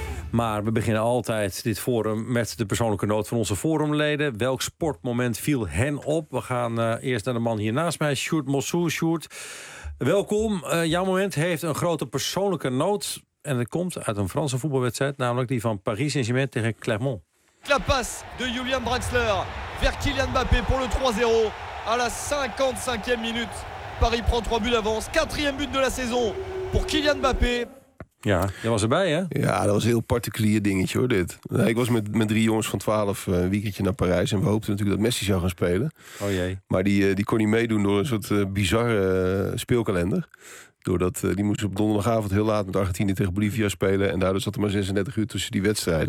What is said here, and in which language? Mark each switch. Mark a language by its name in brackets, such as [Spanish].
[Dutch] Maar we beginnen altijd dit forum met de persoonlijke noot van onze forumleden. Welk sportmoment viel hen op? We gaan eerst naar de man hier naast mij, Sjoerd Mossou. Sjoerd, welkom. Jouw moment heeft een grote persoonlijke noot. En het komt uit een Franse voetbalwedstrijd, namelijk die van Paris Saint-Germain tegen Clermont. [French] La passe de Julian Draxler vers Kylian Mbappé pour le 3-0. À la 55e minute, Paris prend 3 buts d'avance. 4e but de la saison pour Kylian Mbappé. [Dutch] Ja, jij was erbij, hè? Ja, dat was een heel particulier dingetje, hoor, dit. Ik was met 3 jongens van 12 een weekendje naar Parijs en we hoopten natuurlijk dat Messi zou gaan spelen. Oh jee. Maar die kon niet meedoen door een soort bizarre speelkalender. Doordat die moest op donderdagavond heel laat met Argentinië tegen Bolivia spelen en daardoor zat er maar 36 uur tussen die wedstrijden.